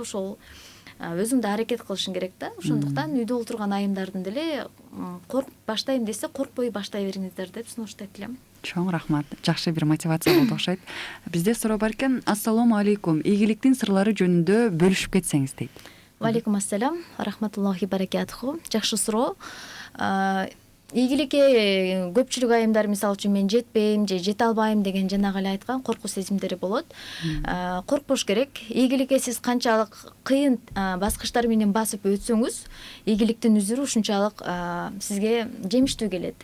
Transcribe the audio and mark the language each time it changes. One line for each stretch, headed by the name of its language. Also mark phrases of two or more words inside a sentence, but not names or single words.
Kyrgyz: Ошол өзүң да аракет кылышың керек да. Ошондуктан үйдө отурган айымдардын деле коркуп баштайм десе, коркпой баштай бериңиздер деп сунуштайт элем. Чоң рахмат. Жакшы бир мотивация болду окшойт. Бизде суроо бар экен.
Arabic: السلام عليكم.
Kyrgyz: Ийгиликтин сырлары жөнүндө бөлүшүп кетсеңиз дейт.
Arabic: وعليكم السلام، رحمة الله بركاته.
Kyrgyz: Жакшы суроо. Ийгиликке көпчүлүк айымдар, мисалы үчүн мен жетпейм же жете албайм деген жанагы эле айткан коркуу сезимдери болот. Коркпош керек. Ийгиликке сиз канчалык кыйын баскычтар менен басып өтсөңүз, ийгиликтин үзүрү ушунчалык сизге жемиштүү келет.